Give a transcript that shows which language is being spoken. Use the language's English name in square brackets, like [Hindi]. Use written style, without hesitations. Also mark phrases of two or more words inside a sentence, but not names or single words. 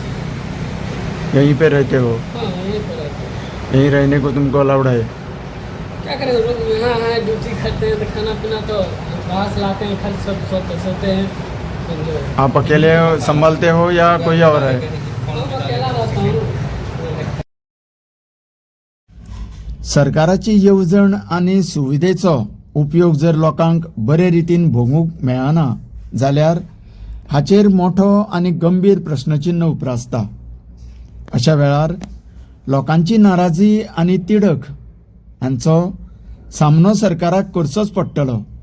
[Hindi] यहीं पे रहते हो? हाँ यहीं पर रहते हैं. यहीं रहने को तुमको अलाउड है? क्या करें, रूम यहाँ है, ड्यूटी करते हैं तो खाना पीना तो बाहर से लाते हैं, खर्च सब सोते हैं. आप अकेले संभालते हो या कोई और है? अकेला रहता हूँ. [Konkani] सरकाराची येवजण आनी सुविधेचो उपयोग जर लोकांक बरे रितीन भोगूंक मेळना जाल्यार हाचेर मोठो आनी गंभीर प्रश्नचिन्ह उप्रासता. अशा वेळार लोकांची नाराजी आनी तिडक हांचो सामनो सरकाराक करचोच पडटलो.